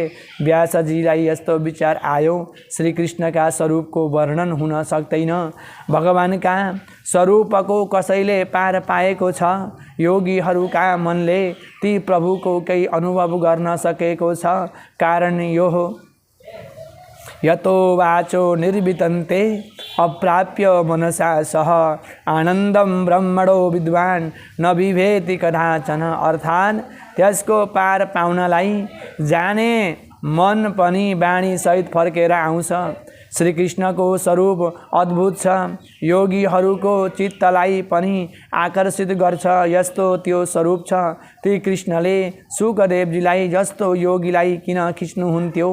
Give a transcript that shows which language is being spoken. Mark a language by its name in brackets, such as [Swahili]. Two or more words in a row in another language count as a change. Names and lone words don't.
[Nepali] व्यासजीलाई यस्तो विचार आयो, श्रीकृष्णका स्वरूपको वर्णन हुन सक्दैन। भगवानका स्वरूपको कसैले पार पाएको छ? योगीहरूका मनले ती प्रभुको केही अनुभव गर्न सकेको छ। कारण यो हो, [Sanskrit] यतो वाचो निर्वितन्ते अप्राप्य मनसा सह आनन्दम ब्रह्मणो विद्वान न विभेति कदाचन। [Nepali] अर्थात् त्यसको पार पाउनलाई जाने मन पनि बाणी सहित फर्केर आउँछ। श्री कृष्णको स्वरूप अद्भुत छ, योगीहरूको चित्तलाई पनि आकर्षित गर्छ। यस्तो त्यो स्वरूप छ। ती कृष्णले सुकदेवजीलाई जस्तो योगीलाई किन खिच्नुहुन्थ्यो?